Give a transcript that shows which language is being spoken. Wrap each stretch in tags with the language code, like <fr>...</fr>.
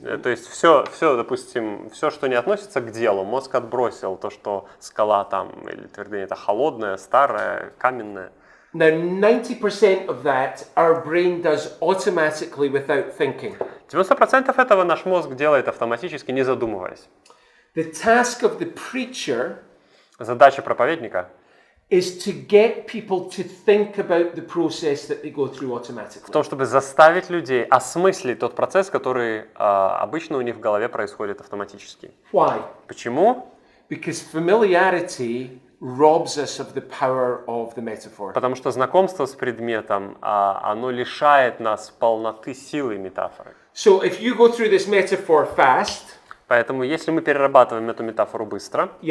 <ru>То есть все, допустим, все, что не относится к делу, мозг отбросил то, что скала там или твердыня это холодная, старая, каменная.</ru> <en>Now, 90% of that our brain does automatically without thinking.</en> <ru>90% этого наш мозг делает автоматически, не задумываясь.</ru> <en>The task of the preacher</en> <ru>Задача проповедника</ru> <en>is to get people to think about the process that they go through</en> <ru>в</ru> <en>automatically.</en> <ru>том, чтобы заставить людей осмыслить тот процесс, который обычно у них в голове происходит автоматически.</ru> <en>Why?</en> <ru>Почему?</ru> <en>Because familiarity robs us of the power of the metaphor.</en> <ru>Потому что знакомство с предметом, оно лишает нас полноты силы метафоры.</ru> <en>So if you go through this metaphor fast,</en> <ru>Поэтому, если мы перерабатываем эту метафору быстро,</ru>